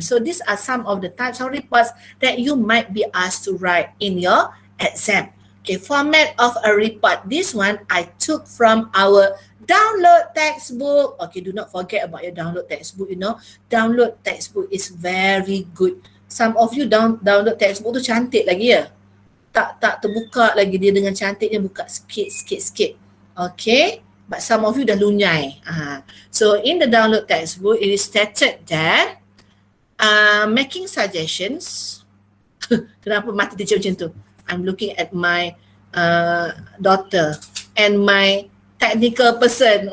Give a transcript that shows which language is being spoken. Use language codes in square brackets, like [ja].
[en] So these are some of the types of reports that you might be asked to write in your exam. Okay, format of a report. This one I took from our download textbook. Okay, do not forget about your download textbook, you know. Download textbook is very good. Some of you download textbook [ms] tu cantik lagi ya. Tak terbuka lagi, dia dengan cantiknya buka sikit. [en] Okay. But some of you [ms] dah lunyai. [en] So in the download textbook, it is stated that making suggestions. [ms] Kenapa mati teacher macam tu? [en] I'm looking at my daughter and my technical person.